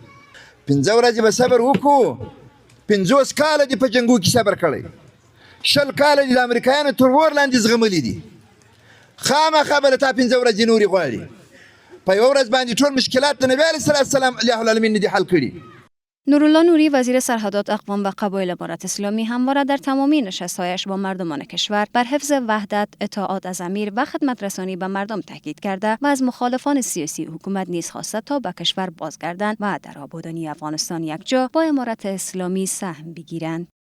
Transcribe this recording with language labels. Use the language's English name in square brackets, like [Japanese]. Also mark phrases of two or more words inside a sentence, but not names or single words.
[Pashto] 15 ورځې به صبر وکړو، 50 کاله دې په جنګو کې صبر کړی، 20 کاله دې د امریکایانو تر اور لاندې زغملي دي، خامخا به له تا 15 ورځې نورې غواړي. په یوه ورځ باندې ټول مشکلات د نبی [Arabic] علیه السلام اله العالمین [Pashto] نه دي حل کړي. [Persian] نورالله نوری وزیر سرحدات، اقوام و قبایل امارت اسلامی همواره در تمامی نشست‌هایش با مردمان کشور بر حفظ وحدت، اطاعت از امیر و خدمت رسانی به مردم تاکید کرده و از مخالفان سیاسی حکومت نیز خواسته تا به کشور بازگردند و در آبادانی افغانستان یکجا با امارت اسلامی سهم بگیرند.